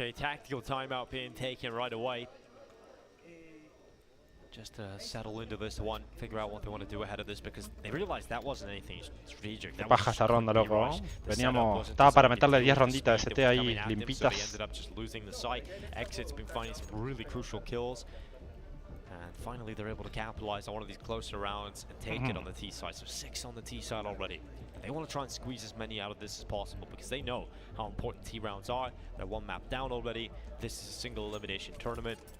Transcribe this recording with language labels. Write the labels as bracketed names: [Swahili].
[English] A tactical timeout being taken right away. Just to settle into this one, figure out what they want to do ahead of this, because they realized that wasn't anything strategic. [Spanish] Qué paja esta ronda, loco. Veníamos... Estaba para meterle 10 ronditas de ST ahí, limpitas. [English] Exit's been finding some really crucial kills. And finally they're able to capitalize on one of these closer rounds and take it on the T side. So 6 on the T side already. And they want to try and squeeze as many out of this as possible because they know how important T rounds are. They're 1 map down already. This is a single elimination tournament.